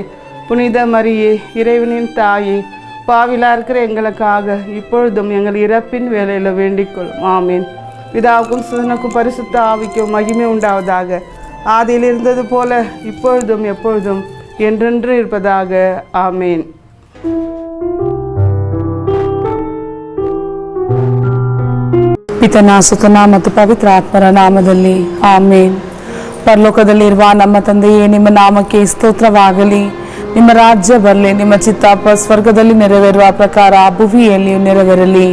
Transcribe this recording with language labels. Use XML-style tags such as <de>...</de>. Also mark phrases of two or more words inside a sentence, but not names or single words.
<ta>புனித மரியே, இறைவனின் தாயே, பாவிலா இருக்கிற எங்களுக்காக இப்பொழுதும் எங்கள் இறப்பின் வேலையில் வேண்டிக் கொள்ளும். ஆமீன். பிதாவுக்கும் சுதனுக்கும் பரிசுத்த ஆவிக்கும் மகிமை உண்டாவதாக. ஆதியில் இருந்தது போல இப்பொழுதும் எப்பொழுதும் என்றென்று இருப்பதாக. ஆமீன்.</ta> <kn>ಪಿತನ ಸುತನ ಮತ್ತು ಪವಿತ್ರ ಆತ್ಮರ ನಾಮದಲ್ಲಿ ಆಮೇನ್. ಪರಲೋಕದಲ್ಲಿರುವ ನಮ್ಮ ತಂದೆಯೇ, ನಿಮ್ಮ ನಾಮಕ್ಕೆ ಸ್ತೋತ್ರವಾಗಲಿ. ನಿಮ್ಮ ರಾಜ್ಯ ಬರಲಿ. ನಿಮ್ಮ ಚಿತ್ತ ಸ್ವರ್ಗದಲ್ಲಿ ನೆರವೇರುವ ಪ್ರಕಾರ ಭುವಿಯಲ್ಲಿಯೂ ನೆರವೇರಲಿ.</kn>